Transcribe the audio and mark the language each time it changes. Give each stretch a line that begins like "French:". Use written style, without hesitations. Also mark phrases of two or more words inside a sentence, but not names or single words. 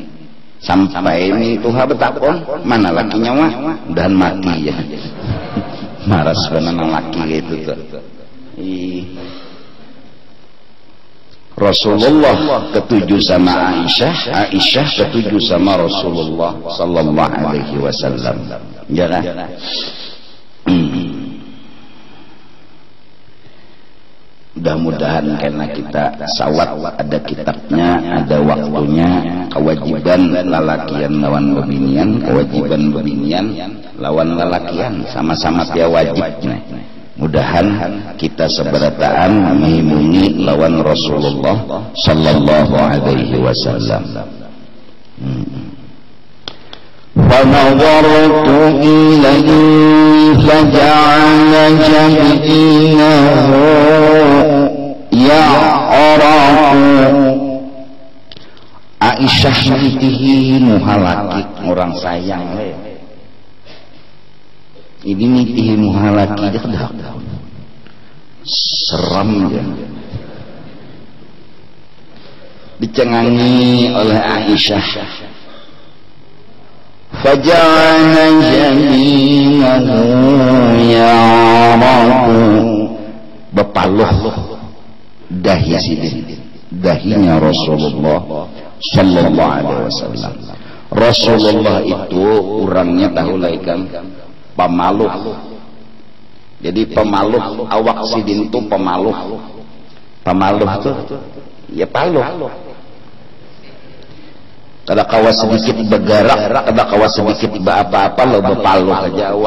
Banjar: Sampai ini Tuhan betakon, mana lakinya mah dan mati ya. Maras benar laki itu tuh. Rasulullah ketujuh sama Aisyah, Aisyah ketujuh sama Rasulullah
Arabic: صلى الله عليه وسلم.
Banjar: Ya kan? Mudah-mudahan karena kita sawat, ada kitabnya, ada waktunya, kewajiban lalakian lawan bebinian, kewajiban bebinian lawan lalakian, sama-sama dia wajibnya. Mudahan kita seberataan menghimuni lawan Rasulullah
Arabic: صلى الله عليه وسلم. فنظرت إليه فجعل جبينه يعرق.
Banjar: Aisyah nitihi muhalaki orang sayang. Ini nitihi muhalaki dah seram ya. Dicengangi oleh Aisyah.
Arabic: فجعل جبينه يعرق,
Banjar: bepaluh dahi sidin, dahinya Rasulullah
Arabic: صلى الله عليه وسلم.
Banjar: Rasulullah itu orangnya tahu laikan pemaluh. Jadi pemaluh, awak sidin itu pemaluh. Pemaluh itu ya paluh. Kada kawas sedikit bergerak, kada kawas sedikit apa-apa lo bepaluh aja awak.